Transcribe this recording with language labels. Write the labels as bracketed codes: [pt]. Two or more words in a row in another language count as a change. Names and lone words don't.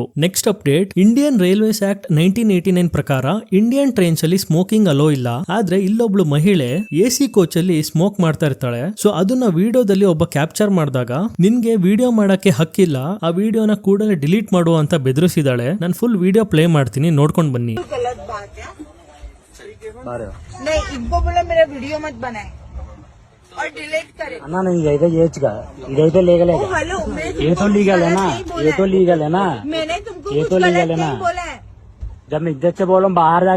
[en] next update, [kn] ಇಂಡಿಯನ್ ರೈಲ್ವೇಸ್ ಆಕ್ಟ್ 1989 ಪ್ರಕಾರ [en] Indian trains [kn] ಅಲ್ಲಿ [en] smoking allow [kn] ಇಲ್ಲ. ಆದ್ರೆ ಇಲ್ಲೊಬ್ಳು ಮಹಿಳೆ [en] AC coach [kn] ಅಲ್ಲಿ ಸ್ಮೋಕ್ ಮಾಡ್ತಾ ಇರ್ತಾಳೆ. ಸೊ ಅದನ್ನ ವಿಡಿಯೋದಲ್ಲಿ ಒಬ್ಬ ಕ್ಯಾಪ್ಚರ್ ಮಾಡಿದಾಗ, ನಿನ್ಗೆ ವಿಡಿಯೋ ಮಾಡಕ್ಕೆ ಹಕ್ಕಿಲ್ಲ, ಆ ವಿಡಿಯೋನ ಕೂಡಲೇ ಡಿಲೀಟ್ ಮಾಡು ಅಂತ ಬೆದರಿಸಿದಾಳೆ. ನಾನು [en] full video play [kn] ಮಾಡ್ತೀನಿ, ನೋಡ್ಕೊಂಡು ಬನ್ನಿ. [hi] नहीं, इनको बोला मेरा वीडियो मत बनाए और डिलीट करे। ना नहीं इधर तो लीगल है। हेलो, ये तो लीगल है ना, ये तो लीगल है ना, मैंने तुमको ये कुछ तो गलत लीगल है ना। नहीं बोला है। जब मैं इज्जत से बोलूं बाहर जाके